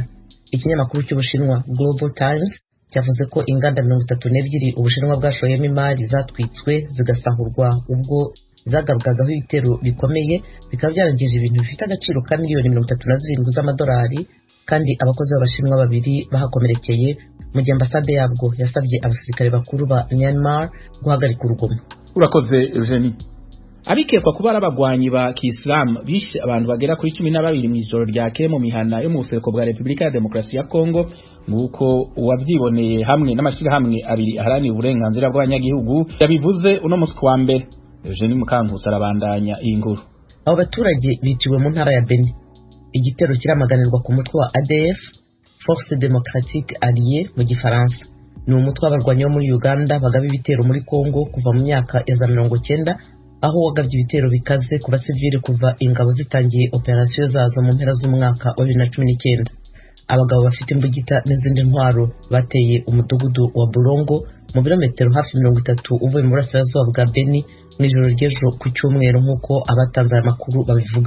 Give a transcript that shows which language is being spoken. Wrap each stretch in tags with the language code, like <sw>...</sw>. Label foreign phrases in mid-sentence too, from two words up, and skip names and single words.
<rw>Ikinyamakuru cy'Ubushinwa Global Times cyavuze ko inganda 32 Ubushinwa bwashoyemo imari zatwitswe zigasahurwa ubwo zagabwagaho ibitero bikomeye bikaba byarangije ibintu bifite agaciro ka miliyoni 37 z'amadolari kandi abakozi b'Abashinwa 2 bahakomerekeye mu gihe ambasade yabwo yasabye abasirikare bakuru ba Myanmar guhagarika urugomo. Urakoze Eugenie.</rw> <rn>Abikekwa kuba ari abagwanyi ba Kiislamu bishe abantu bagera kuri 12 mu ijoro ryakeye mu mihana yo mu buseruko bwa Repubulika ya Demokarasi ya Kongo nguko uwavyiboneye hamwe n'amashirahamwe abiri aharanira uburenganzira bw'abanyagihugu yabivuze uno munsi wa mbere. Eugene Mukankusi arabandanya iyi nkuru.</rn> <rw>Abo baturage biciwe mu ntara ya Beni. Igitero kiramaganirwa ku mutwe wa ADF</rw> <fr>Force Démocratique Alliée</fr> <rw>mu gifaransa. Ni umutwe w'abarwanyi bo muri Uganda bagaba ibitero muri Kongo kuva mu myaka ya 90 aho wagabye ibitero bikaze ku basivili kuva ingabo zitangiye operasiyo zazo mu mpera z'umwaka wa 2019. Abagabo bafite imbugita n'izindi ntwaro bateye umudugudu wa Bulongo mu birometero hafi 30 uvuye mu burasirazuba bwa Beni mu ijoro ry'ejo ku cyumweru nk'uko abatanze amakuru babivuga.</rw>